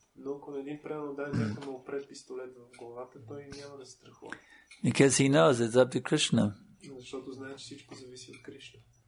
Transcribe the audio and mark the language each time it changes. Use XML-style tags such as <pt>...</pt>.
<bg>Но ако един предан дай някой му пре пистолет в главата, той няма да се страхува.</bg> <en>Because he knows it's up to Krishna.</en> <bg>Защото знае, че всичко зависи от Кришна.</bg>